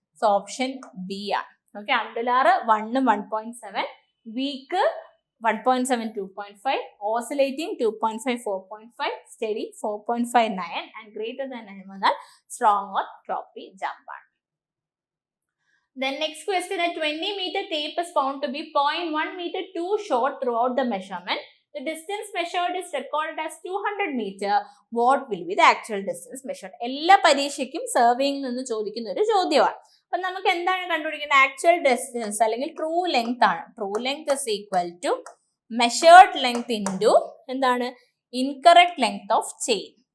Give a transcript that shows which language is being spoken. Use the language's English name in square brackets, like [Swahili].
[Malayalam] So option B ആണ്. Okay, അണ്ടുലാർ 1 1.7, week 1.7 2.5, oscillating 2.5 4.5, study 4.5 9 and greater than 9 വന്നാൽ strong or choppy jump ആണ്. [English] Then next question, a 20-meter tape is found to be 0.1 meter too short throughout the measurement. The distance measured is recorded as 200 meter. What will be the actual distance measured? [Malayalam] എല്ലാ പരീക്ഷയ്ക്കും സർവേയിൽ നിന്ന് ചോദിക്കുന്ന ഒരു ചോദ്യമാണ്. അപ്പൊ നമുക്ക് എന്താണ് കണ്ടുപിടിക്കേണ്ടത്, ആക്ച്വൽ ഡിസ്റ്റൻസ് അല്ലെങ്കിൽ ട്രൂ ലെങ്ത് ആണ്. [English] true length is equal to measured length into [Malayalam] എന്താണ്, [English] Incorrect length of chain.